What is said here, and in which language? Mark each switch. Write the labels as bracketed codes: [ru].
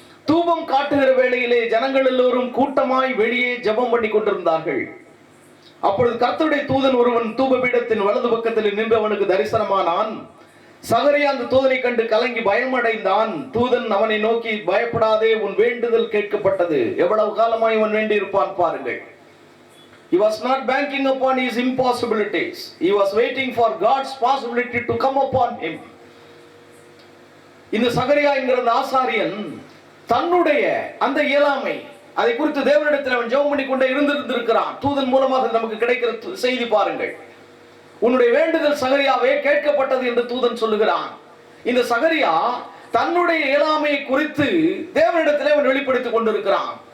[ta] தூபம் காட்டுகிற வேளையிலே ஜனங்கள் எல்லோரும் கூட்டமாய் வெளியே ஜெபம் பண்ணி கொண்டிருந்தார்கள். அப்பொழுது கர்த்தருடைய தூதன் ஒருவன் தூபபீடத்தின் வலது பக்கத்தில் நின்று அவனுக்கு தரிசனமானான். சகரியா அந்த தூதனை கண்டு கலங்கி பயமடைந்தான். தூதன் அவனை நோக்கி, பயப்படாதே, உன் வேண்டுதல் கேட்கப்பட்டது. எவ்வளவு காலமாய் அவன் வேண்டி இருப்பான் பாருங்கள். [en] He was not banking upon his impossibilities. He was waiting for God's possibility to come upon him. [ta] இந்த சகரியா என்கிற ஆசாரியன் தன்னுடைய அந்த இயலாமை, அதை குறித்து தேவனிடத்தில் அவன் ஜெபம் பண்ணி கொண்டே இருந்திருக்கிறான். தூதன் மூலமாக நமக்கு கிடைக்கிற செய்தி பாருங்கள். உன்னுடைய வேண்டுதல் சகரியாவே கேட்கப்பட்டது என்று தூதன் சொல்லுகிறான். இந்த சகரியா தன்னுடைய இயலாமையை குறித்து தேவனிடத்தில் அவன் வெளிப்படுத்திக் கொண்டிருக்கிறான்.